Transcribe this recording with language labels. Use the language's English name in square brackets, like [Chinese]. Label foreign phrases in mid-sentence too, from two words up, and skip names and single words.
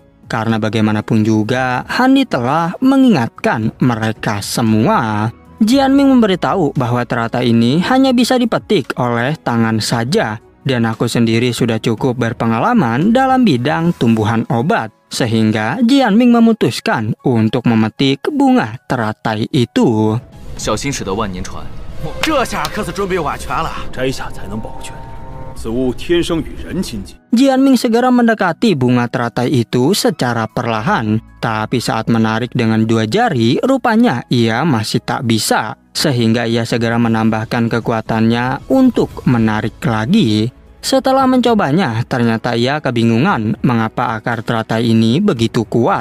[Indonesian] Karena bagaimanapun juga, Han Li telah mengingatkan mereka semua. Jian Ming memberitahu bahwa teratai ini hanya bisa dipetik oleh tangan saja. Dan aku sendiri sudah cukup berpengalaman dalam bidang tumbuhan obat. Sehingga Jianming memutuskan untuk memetik bunga teratai itu. [Chinese] 小心驶得万年船。这下可是准备完全了，摘下才能保全。此物天生与人亲近。 [Indonesian] Jianming segera mendekati bunga teratai itu secara perlahan. Tapi saat menarik dengan 2 jari, rupanya ia masih tak bisa. Sehingga ia segera menambahkan kekuatannya untuk menarik lagi. Setelah mencobanya, ternyata ia kebingungan mengapa akar teratai ini begitu kuat.